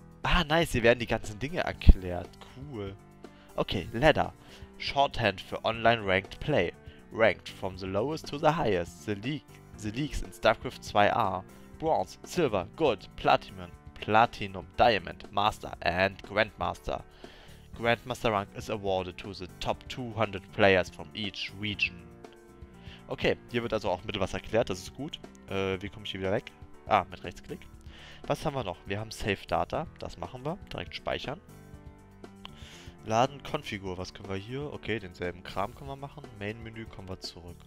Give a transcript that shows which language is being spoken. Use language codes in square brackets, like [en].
[de] Ah, nice, hier werden die ganzen Dinge erklärt. [en] Cool. Okay, Ladder. Shorthand für Online Ranked Play. Ranked from the lowest to the highest. The leagues in StarCraft 2 Bronze, Silver, Gold, Platinum, Diamond, Master and Grandmaster. Grandmaster rank is awarded to the top 200 players from each region. [de] Okay, hier wird also auch ein bisschen was erklärt, das ist gut. Wie komme ich hier wieder weg? Ah, mit Rechtsklick. Was haben wir noch? Wir haben Save Data, das machen wir. Direkt speichern. Laden Konfigur, was können wir hier? Okay, denselben Kram können wir machen. Main-Menü, kommen wir zurück.